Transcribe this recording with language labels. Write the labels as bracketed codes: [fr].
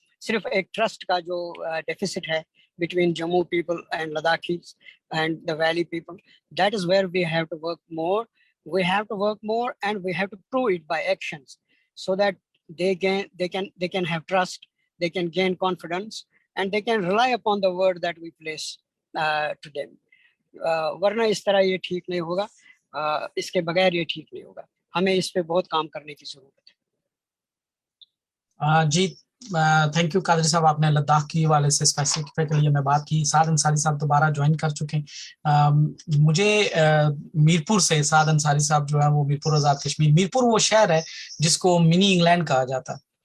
[en] صرف ایک ٹرسٹ کا جو ڈیفیسٹ ہے between Jammu people and Ladakhis and the valley people, that is where we have to work more. We have to work more and we have to prove it by actions so that they can have trust, they can gain confidence, and they can rely upon the word that we place to them. [ur] ورنہ اس طرح یہ ٹھیک نہیں ہوگا, اس کے بغیر یہ ٹھیک نہیں ہوگا. ہمیں اس پہ بہت کام کرنے کی ضرورت ہے. جی تھینک یو قادری صاحب, آپ نے لداخ کی حوالے سے اسپیسیفکلی میں بات کی. سعد انصاری صاحب دوبارہ جوائن کر چکے ہیں. مجھے میرپور سے سعد انصاری صاحب جو ہے وہ میرپور آزاد کشمیر, میرپور وہ شہر ہے جس کو منی انگلینڈ کہا جاتا ہے.